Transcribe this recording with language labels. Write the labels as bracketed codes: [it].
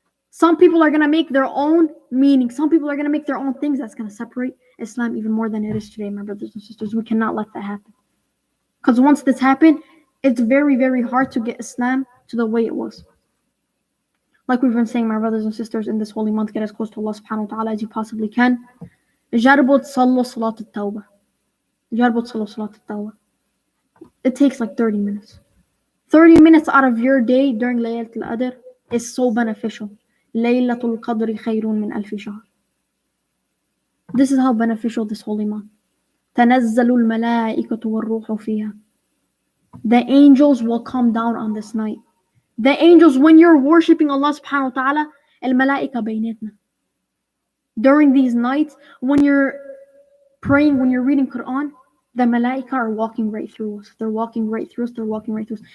[en] Some people are going to make their own meaning. Some people are going to make their own things that's going to separate Islam even more than it is today, my brothers and sisters. We cannot let that happen. Because once this happened, it's very, very hard to get Islam to the way it was. Like we've been saying, my brothers and sisters, in this holy month, get as close to Allah subhanahu wa ta'ala as you possibly can. [ar] جربوا تصلوا صلاة التوبة. جربوا تصلوا صلاة التوبة. [en] It takes like 30 minutes. 30 minutes out of your day during Laylatul Qadr is so beneficial. [ar] Laylatul Qadr khayrun min alfi shahr. [en] This is how beneficial this holy month. [ar] تنزل الملائكة والروح فيها. [en] The angels will come down on this night. The angels, when you're worshipping Allah subhanahu wa ta'ala, [ar] الملائكة بيناتنا. [en] During these nights, when you're praying, when you're reading Quran, the malaika are walking right through us. They're walking right through us. They're walking right through us.